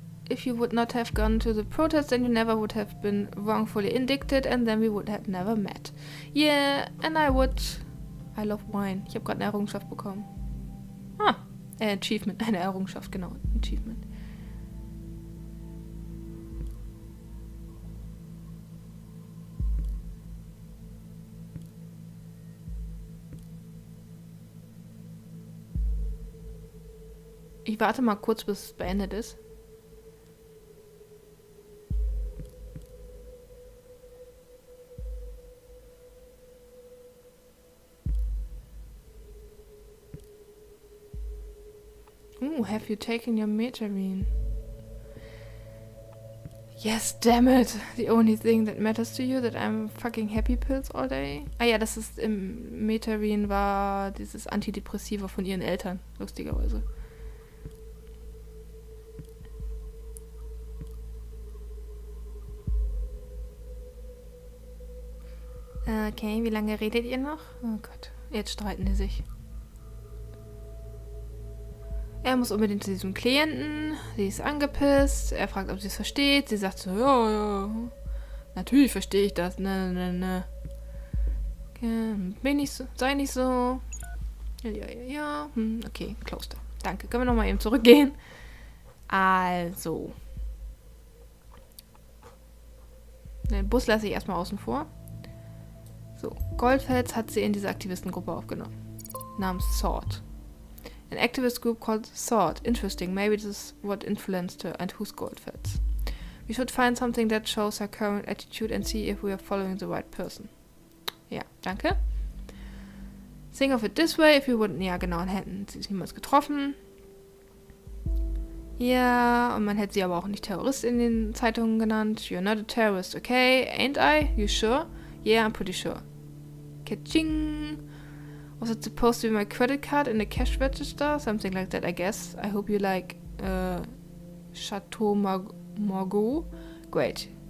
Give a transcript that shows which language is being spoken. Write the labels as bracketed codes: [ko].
[en] If you would not have gone to the protest, then you never would have been wrongfully indicted and then we would have never met. Yeah, and I love wine. [de] Ich habe gerade eine Errungenschaft bekommen. Achievement. Eine Errungenschaft, genau. Achievement. Ich warte mal kurz, bis es beendet ist. [en] Have you taken your Metarine? Yes, damn it. The only thing that matters to you that I'm fucking happy pills all day. [de] Ah ja, das ist im Metarine war dieses Antidepressiva von ihren Eltern, lustigerweise. Okay, wie lange redet ihr noch? Oh Gott, jetzt streiten die sich. Er muss unbedingt zu diesem Klienten. Sie ist angepisst. Er fragt, ob sie es versteht. Sie sagt so, ja. Natürlich verstehe ich das. Ne. Bin nicht so, sei nicht so. Ja. Okay, Kloster. Danke. Können wir nochmal eben zurückgehen? Also. Den Bus lasse ich erstmal außen vor. So, Goldfels hat sie in diese Aktivistengruppe aufgenommen. Namens Sword. [en] An activist group called Sword. Interesting. Maybe this is what influenced her. And who's Goldfels? We should find something that shows her current attitude and see if we are following the right person. [de] Ja, danke. [en] Think of it this way, if you wouldn't... [de] Ja, genau, dann hätten sie sich niemals getroffen. Ja, und man hätte sie aber auch nicht Terrorist in den Zeitungen genannt. [en] You're not a terrorist, okay? Ain't I? You sure? Yeah, I'm pretty sure. Ka-ching! Was it supposed to be my credit card in the cash register? Something like that, I guess. I hope you like Chateau Margaux. Great.